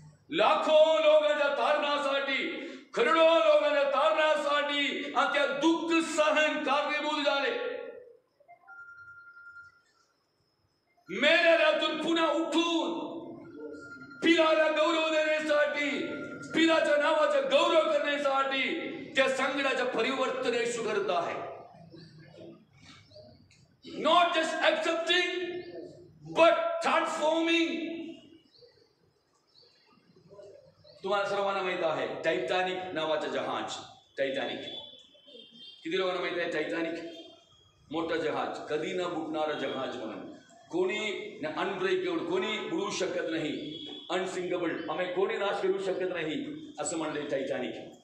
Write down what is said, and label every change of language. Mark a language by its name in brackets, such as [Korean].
[Marathi] लाखो लोकांच्या तारणासाठी, करोडो लोकांच्या तारणासाठी आणि त्या दुःख सहन कारणीभूत झाले. मेल्यातून पुन्हा उठून पिलाला गौरव देण्यासाठी, पिलाच्या नावाचा गौरव करण्यासाठी त्या संकटाचं परिवर्तन येशू करत आहे. [English] Not just accepting but transforming. [Marathi] तुम्हाला सर्वांना माहित आहे टायटॅनिक नावाचं जहाज. टायटॅनिक किती लोकांना माहित आहे? टायटॅनिक मोठं जहाज, कधी न बुडणारं जहाज म्हणून. कोणी अनब्रेकेबल, कोणी बुडू शकत नाही, अनसिंकेबल, आम्ही कोणी नाश करू शकत नाही असं म्हणले टायटॅनिक.